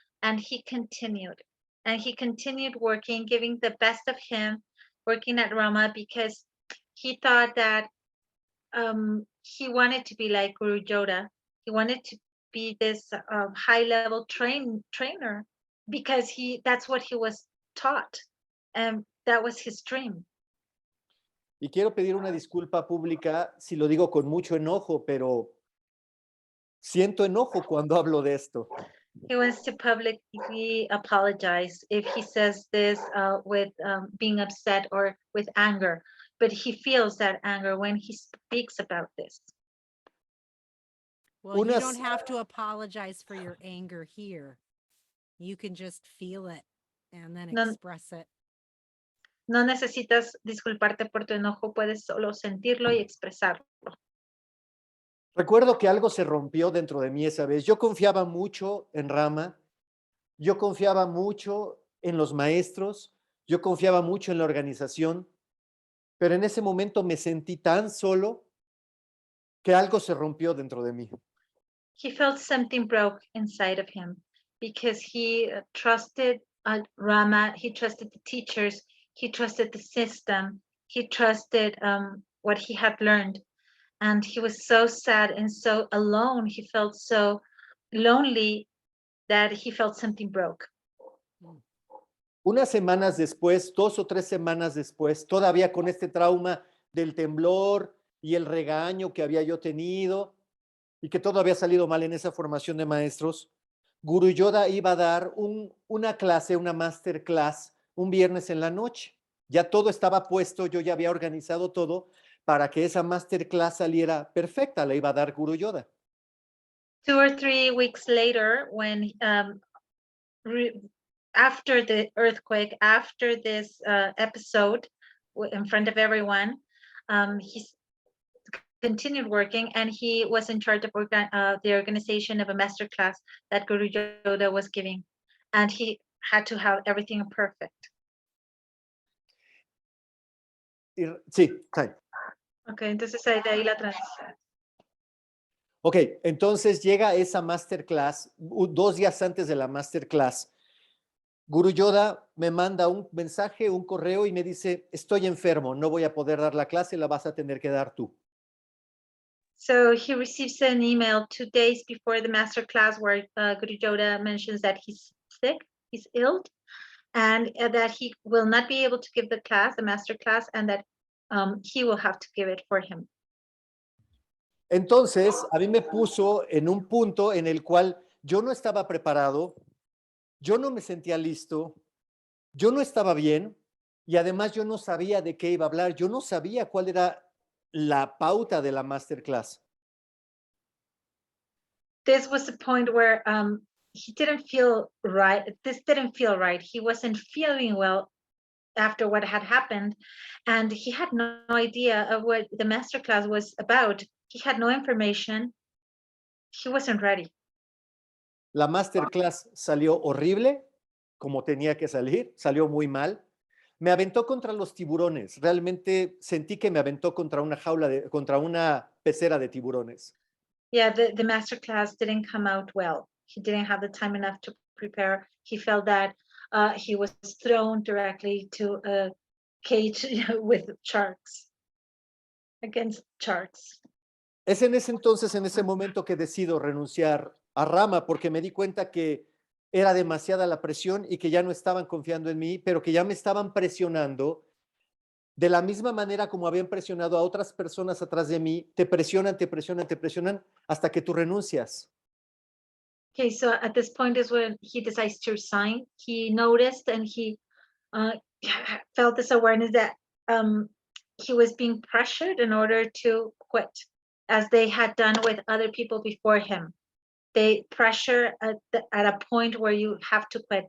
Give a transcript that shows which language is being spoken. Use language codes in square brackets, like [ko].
[en] And he continued. And he continued working, giving the best of him, working at RaMa, because he thought that he wanted to be like Guru Joda. He wanted to be this high-level trainer because that's what he was taught. And that was his dream. [es] Y quiero pedir una disculpa pública si lo digo con mucho enojo, pero siento enojo cuando hablo de esto. [en] He wants to publicly apologize if he says this with being upset or with anger, but he feels that anger when he speaks about this. Well, you don't have to apologize for your anger here. You can just feel it and then express it. [es] No necesitas disculparte por tu enojo, puedes solo sentirlo y expresarlo. Recuerdo que algo se rompió dentro de mí esa vez. Yo confiaba mucho en RaMa, yo confiaba mucho en los maestros, yo confiaba mucho en la organización, pero en ese momento me sentí tan solo que algo se rompió dentro de mí. [en] He felt something broke inside of him because he trusted RaMa, he trusted the teachers, he trusted the system, he trusted what he had learned. And he was so sad and so alone. He felt so lonely that he felt something broke. [es] Unas semanas después, 2 o 3 semanas después, todavía con este trauma del temblor y el regaño que había yo tenido y que todo había salido mal en esa formación de maestros, Guru Yoda iba a dar una clase, una masterclass un viernes en la noche. Ya todo estaba puesto, yo ya había organizado todo para que esa masterclass saliera perfecta, la iba a dar Guru Yoda. [en] 2 or 3 weeks later, when after the earthquake, after this episode in front of everyone, he continued working, and he was in charge of the organization of a masterclass that Guru Yoda was giving, and he had to have everything perfect. [es] Sí, sí. Okay, entonces de ahí la transición. Ok, entonces llega esa masterclass, 2 días antes de la masterclass. Guru Yoda me manda un mensaje, un correo y me dice, estoy enfermo, no voy a poder dar la clase, la vas a tener que dar tú. [en] So he receives an email 2 days before the masterclass where Guru Yoda mentions that he's sick, he's ill, and that he will not be able to give the class, the masterclass, and that he will have to give it for him. [es] Entonces, a mí me puso en un punto en el cual yo no estaba preparado, yo no me sentía listo, yo no estaba bien y además yo no sabía de qué iba a hablar, yo no sabía cuál era la pauta de la masterclass. [en] This was the point where he didn't feel right. This didn't feel right. He wasn't feeling well after what had happened, and he had no idea of what the masterclass was about. He had no information. He wasn't ready. [es] La masterclass salió horrible, como tenía que salir, salió muy mal. Me aventó contra los tiburones. Realmente sentí que me aventó contra una contra una pecera de tiburones. [en] Yeah, the masterclass didn't come out well. He didn't have the time enough to prepare. He felt that he was thrown directly to a cage with sharks, against sharks. [es] Es en ese entonces, en ese momento que decido renunciar a RaMa porque me di cuenta que era demasiada la presión y que ya no estaban confiando en mí, pero que ya me estaban presionando de la misma manera como habían presionado a otras personas atrás de mí. Te presionan, te presionan, te presionan hasta que tú renuncias. [en] Okay, so at this point is when he decides to resign. He noticed and he felt this awareness that he was being pressured in order to quit, as they had done with other people before him. They pressure at a point where you have to quit.